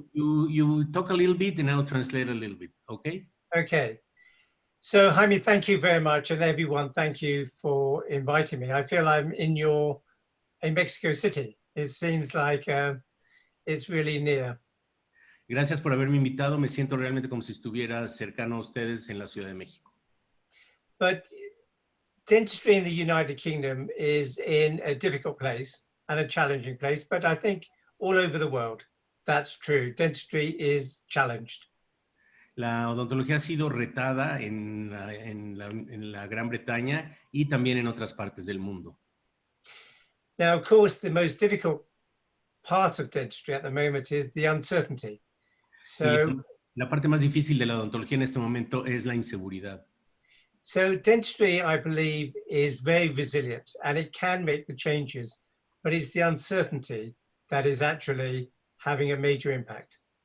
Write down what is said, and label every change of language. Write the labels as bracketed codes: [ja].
[en] You talk a little bit and I'll translate a little bit, okay? Okay. So Jaime, thank you very much, and everyone, thank you for inviting me. I feel I'm in Mexico City. It seems like it's really near. [es] Gracias por haberme invitado. Me siento realmente como si estuviera cercano a ustedes en la Ciudad de México. [en] But dentistry in the United Kingdom is in a difficult place and a challenging place, but I think all over the world, that's true. Dentistry is challenged. [es] La odontología ha sido retada en la Gran Bretaña y también en otras partes del mundo. [en] Now, of course, the most difficult part of dentistry at the moment is the uncertainty. So [es] La parte más difícil de la odontología en este momento es la inseguridad. [en] So dentistry, I believe, is very resilient and it can make the changes, but it's the uncertainty that is actually having a major impact.